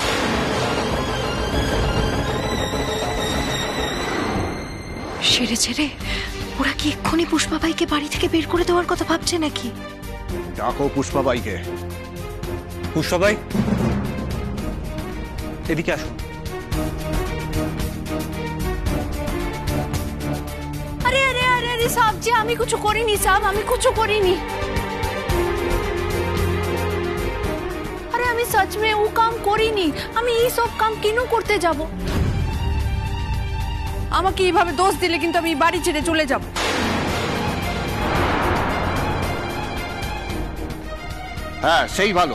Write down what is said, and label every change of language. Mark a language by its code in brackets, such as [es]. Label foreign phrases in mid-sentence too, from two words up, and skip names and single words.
[bn] সেরে ছেড়ে ওরা কি এক্ষুনি পুষ্পা ভাইকে বাড়ি থেকে বের করে দেওয়ার কথা ভাবছে নাকি? ডাকো পুষ্পা বাইকে। পুষ্পাবাই, এদিকে আসুন। [hi] अरे अरे अरे अरे साहब जी, [bn] আমি কিছু করিনি সাহেব, আমি কিছু করিনি। আরে আমি [hi] सच में [bn] ও কাম করিনি, আমি এই সব কাম কেন করতে যাব? আমাকে এইভাবে দোষ দিলে কিন্তু আমি বাড়ি ছেড়ে চলে যাব। হ্যাঁ, সেই ভালো।